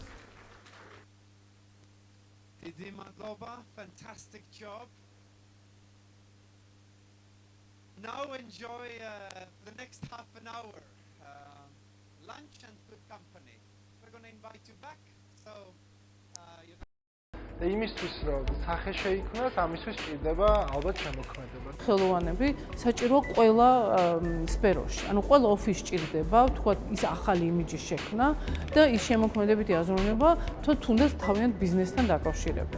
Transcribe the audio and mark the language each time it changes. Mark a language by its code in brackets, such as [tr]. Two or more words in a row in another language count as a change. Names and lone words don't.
[en] Didi Madlova, fantastic job. Now enjoy the next half an hour, lunch and good company. We're going to invite you back, so you know. [ka] იმისთვის რომ სახე შეიქმნას, ამისთვის ჭირდება ალბათ შემოქმედება. ხელოვანები საჭირო ყველა სფეროში. ანუ ყველა ოფისში ჭირდება, თქვა ის ახალი იმიჯის შექმნა და ის შემოქმედებითი აზროვნება, თუნდაც თავიანთ ბიზნესთან დაკავშირებით.